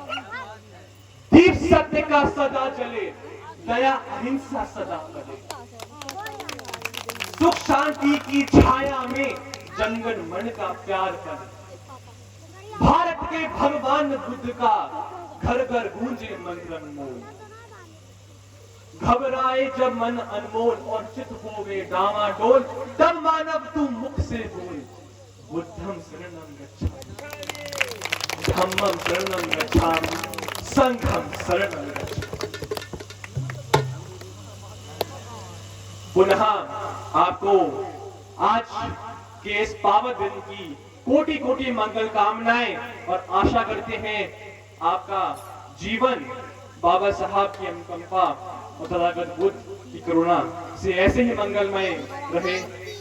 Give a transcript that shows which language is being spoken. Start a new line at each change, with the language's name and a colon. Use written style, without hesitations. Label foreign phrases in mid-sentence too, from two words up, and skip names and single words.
Hindi: दीप सत्य का सदा जले, दया अहिंसा सदा करे, सुख शांति की छाया में जंगल मन का प्यार करे। भारत के भगवान बुद्ध का घर घर गूंजे मंत्रनमोल, घबराए जब मन अनमोल और चित होवे डामाडोल, तब मानव तू मुख से बोल,
Pali: बुद्धम शरणम गच्छामि, धम्मम शरणम गच्छामि, संघम शरणम गच्छामि।
Hindi: पुनः आपको आज के इस पावन दिन की कोटि कोटि मंगल कामनाएं, और आशा करते हैं आपका जीवन बाबा साहब की अनुकंपा और तथागत बुद्ध की करुणा से ऐसे ही मंगलमय रहे।